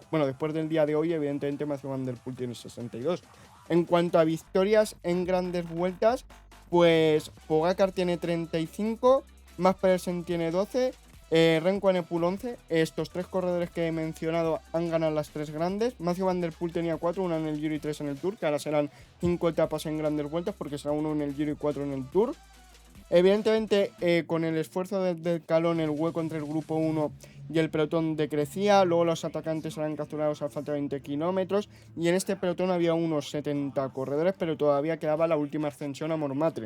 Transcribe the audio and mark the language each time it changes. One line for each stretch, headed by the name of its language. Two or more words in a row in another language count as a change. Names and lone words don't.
Spanish: Bueno, después del día de hoy, evidentemente, Mathieu van der Poel tiene 62. En cuanto a victorias en grandes vueltas, pues Pogacar tiene 35, Mads Pedersen tiene 12, Remco Evenepoel 11. Estos tres corredores que he mencionado han ganado las tres grandes. Mathieu van der Poel tenía 4, una en el Giro y 3 en el Tour, que ahora serán 5 etapas en grandes vueltas porque será uno en el Giro y 4 en el Tour. Evidentemente, con el esfuerzo del calón, el hueco entre el grupo 1 y el pelotón decrecía. Luego los atacantes eran capturados a falta de 20 kilómetros. Y en este pelotón había unos 70 corredores, pero todavía quedaba la última ascensión a Montmartre.